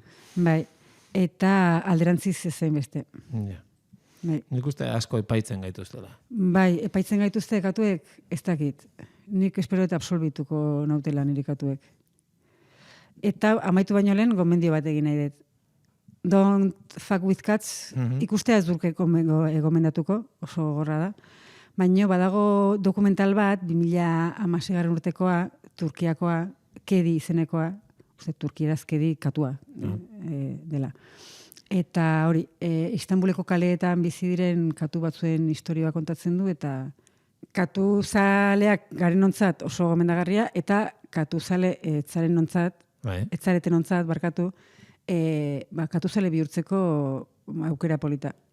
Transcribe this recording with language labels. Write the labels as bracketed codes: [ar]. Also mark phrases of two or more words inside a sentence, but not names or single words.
[eu] Bai, eta alderantziz ezen beste. Ja. Bai. Nik uste asko epaitzen gaituztela. Bai, epaitzen gaituzte katuek, ez dakit. Nik espero eta absolbituko nautela nire katuek. Eta amaitu baino lehen gomendio bat egin nahi dut. [en] Don't fuck with cats, [eu] ikustea ez durke gomendatuko, oso gorra da. Baina badago dokumental bat, 2016 urtekoa, Turkiakoa, Kedi izenekoa, Turkieraz Kedi katua dela. Eta hori, Istanbuleko kaleetan bizi diren katu batzuen historioa kontatzen du, eta katu zaleak garen ontzat oso gomendagarria, eta katu zale etzaren ontzat, etzareten ontzat, barkatu, katu zale bihurtzeko aukera polita.